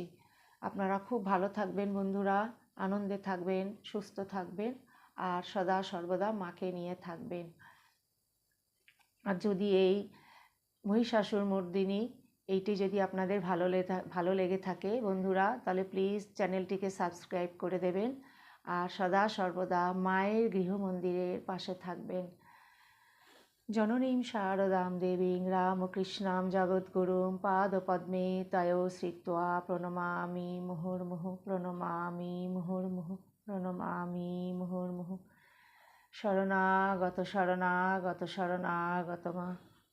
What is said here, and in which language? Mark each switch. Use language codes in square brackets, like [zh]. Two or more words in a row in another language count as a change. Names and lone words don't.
[bn] আপনারা খুব ভালো থাকবেন বন্ধুরা, আনন্দে থাকবেন, সুস্থ থাকবেন, আর সদা সর্বদা মাকে নিয়ে থাকবেন। আর যদি এই মহিষাসুরমর্দিনী এইটি যদি আপনাদের ভালো লেগে থাকে বন্ধুরা, তাহলে প্লিজ চ্যানেলটিকে সাবস্ক্রাইব করে দেবেন, আর সদা সর্বদা মায়ের গৃহমন্দিরের পাশে থাকবেন। [sa] জননীম শারদাম দেবীং রামকৃষ্ণাম জগদ্গুরুম পাদপদ্মে তয়ো শ্রিত্বা প্রণমামি মুহুর্মুহুঃ প্রণমামি মুহুর্মুহুঃ প্রণমামি মুহুর্মুহুঃ। [bn] শরণাগত শরণাগত শরণাগত মা।